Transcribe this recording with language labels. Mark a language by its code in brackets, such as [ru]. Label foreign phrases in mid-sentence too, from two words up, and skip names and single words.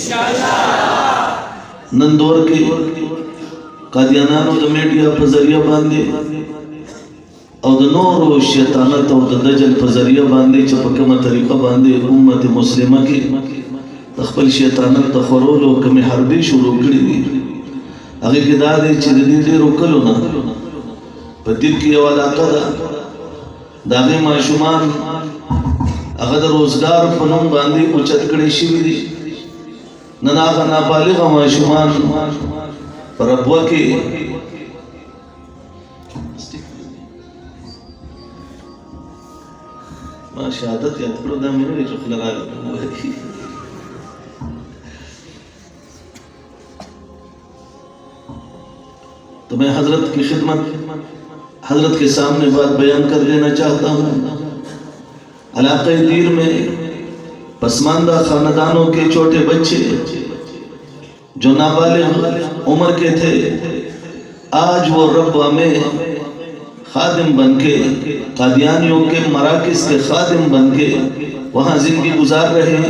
[ps] نن دور کې قادیانانو د میډیا په ذریعه باندې او د نورو شیطانت او د دجل په ذریعه باندې چې په کومه طریقه باندې امت مسلمه کې خپل شیطانت د خورولو کومې حربې شروع کړي دي، هغې کې دا دی چې د دې ډېرو کلو نه په دیر کې یو علاقه ده، د هغې ماشومان هغه د روزګار په نوم باندې اوچت کړی شوي دي. نن هغه نابالغه ماشومان په ربوه کې ما شهادت یاد کړو دا مې نه وي چې خوله راغله. [ur] تو میں حضرت کی خدمت حضرت کے سامنے بات بیان کر دینا چاہتا ہوں. علاقہ دیر میں پسماندہ خاندانوں کے چھوٹے بچے جو نابالغ عمر کے تھے آج وہ ربوہ میں خادم بن کے قادیانیوں کے مراکز کے خادم بن کے وہاں زندگی گزار رہے ہیں.